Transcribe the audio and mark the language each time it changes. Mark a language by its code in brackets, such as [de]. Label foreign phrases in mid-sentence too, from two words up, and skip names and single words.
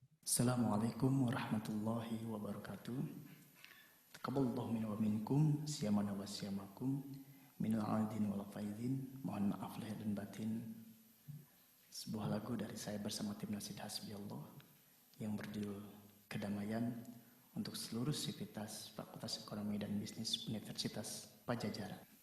[ar] السلام عليكم ورحمة الله وبركاته. تقبل الله منا ومنكم، صيامنا وصيامكم، من العائدين والفائزين. [id] Mohon maaf lahir dan batin. Sebuah lagu dari saya bersama tim Nasid Hasbiyallah yang berjudul Kedamaian untuk seluruh sivitas Fakultas Ekonomi dan Bisnis Universitas Pajajaran.